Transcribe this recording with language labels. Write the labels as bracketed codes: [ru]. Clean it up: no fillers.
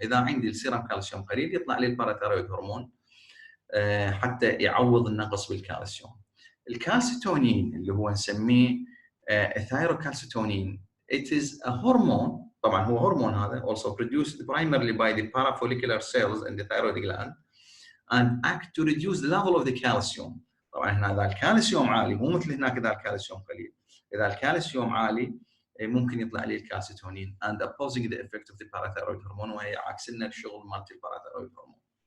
[ar] إذا عندي السيرم كالسيوم قليل يطلع لي الباراثيرويد هرمون حتى يعوض النقص بالكالسيوم. الكالسيتونين اللي هو نسميه الثايروكالسيتونين، [en] it is a hormone. [ar] طبعا هو هرمون هذا [en] also produced primarily by the parafollicular cells in the thyroid gland and act to reduce the level of the calcium. [ar] طبعا هنا اذا الكالسيوم عالي مو مثل هناك اذا الكالسيوم قليل. اذا الكالسيوم عالي ممكن يطلع لي الكالسيتونين [en] and opposing the effect of the parathyroid hormone، [ar] وهي عكس لنا الشغل مالت الباراثيرويد هرمون.